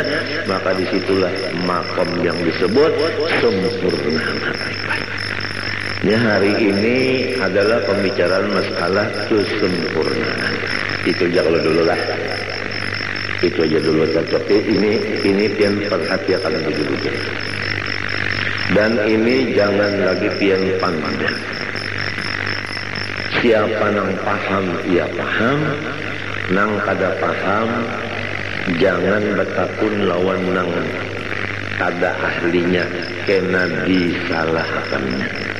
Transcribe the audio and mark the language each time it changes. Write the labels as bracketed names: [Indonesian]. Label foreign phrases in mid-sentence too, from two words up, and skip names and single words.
[Indonesian] Maka disitulah makom yang disebut sempurna makrifat. Ya, hari ini adalah pembicaraan masalah kesempurnaan. Itu jangan dulu lah. [Banjar] Itu aja dulu, tapi ini pian perhatikan dulu. Dan ini jangan lagi pian pandang. Siapa nang paham ia paham, nang kada paham jangan bertakun lawan nang kada ahlinya, kena disalahkannya.